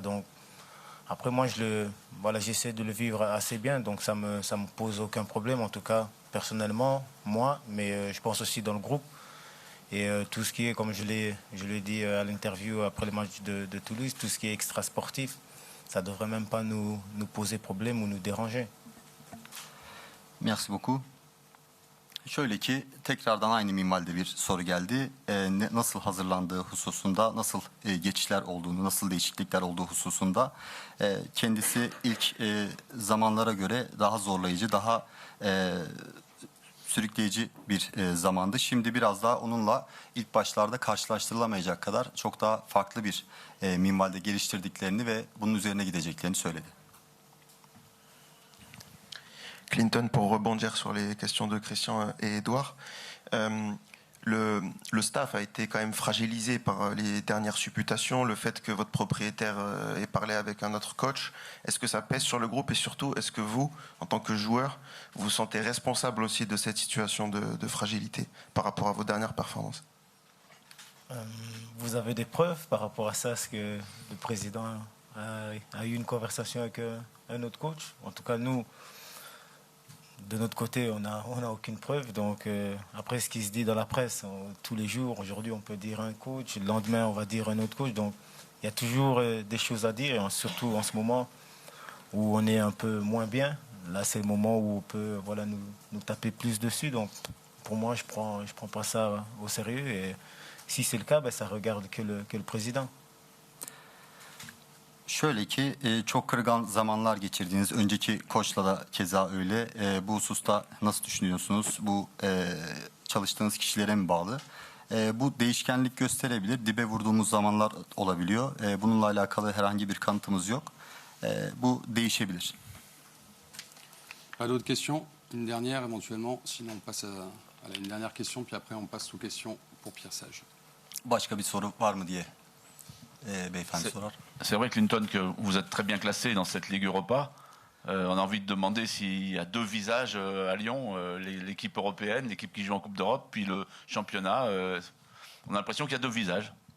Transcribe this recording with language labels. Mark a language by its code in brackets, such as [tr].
[fr] Donc, après, moi, j'essaie de le vivre assez bien, donc ça me pose aucun problème, en tout cas, personnellement, moi, mais je pense aussi dans le groupe. Et tout ce qui est, comme je l'ai dit à l'interview après le match de Toulouse, tout ce qui est extra-sportif, ça ne devrait même pas nous poser problème ou nous déranger. Merci beaucoup. [tr] Şöyle ki tekrardan aynı minvalde bir soru geldi. Nasıl hazırlandığı hususunda, nasıl geçişler olduğunu, nasıl değişiklikler olduğu hususunda kendisi ilk zamanlara göre daha zorlayıcı, daha sürükleyici bir zamandı. Şimdi biraz daha onunla ilk başlarda karşılaştırılamayacak kadar çok daha farklı bir minvalde geliştirdiklerini ve bunun üzerine gideceklerini söyledi. [fr] Clinton, pour rebondir sur les questions de Christian et Edouard, le staff a été quand même fragilisé par les dernières supputations, le fait que votre propriétaire ait parlé avec un autre coach. Est-ce que ça pèse sur le groupe et surtout, est-ce que vous, en tant que joueur, vous vous sentez responsable aussi de cette situation de fragilité par rapport à vos dernières performances? Vous avez des preuves par rapport à ça? Est-ce que le président a eu une conversation avec un autre coach? En tout cas, nous, de notre côté, on n'a aucune preuve. Donc, après, ce qui se dit dans la presse, tous les jours, aujourd'hui, on peut dire un coach, le lendemain, on va dire un autre coach. Donc, il y a toujours des choses à dire, et surtout en ce moment où on est un peu moins bien. Là, c'est le moment où on peut nous taper plus dessus. Donc, pour moi, je prends pas ça au sérieux. Et si c'est le cas, ça regarde que le président. [tr] Şöyle ki çok kırılgan zamanlar geçirdiğiniz, önceki koçla da keza öyle. Bu hususta nasıl düşünüyorsunuz? Bu çalıştığınız kişilere mi bağlı? Bu değişkenlik gösterebilir. Dibe vurduğumuz zamanlar olabiliyor. Bununla alakalı herhangi bir kanıtımız yok. Bu değişebilir. [fr] Pas d'autres questions? Une dernière éventuellement, sinon on passe à une dernière question, puis après on passe aux questions pour Pierre Sage. [tr] Başka bir soru var mı diye beyefendi sorar. [fr] C'est vrai, Clinton, que vous êtes très bien classé dans cette Ligue Europa. On a envie de demander s'il y a deux visages à Lyon, l'équipe européenne, l'équipe qui joue en Coupe d'Europe, puis le championnat. On a l'impression qu'il y a deux visages.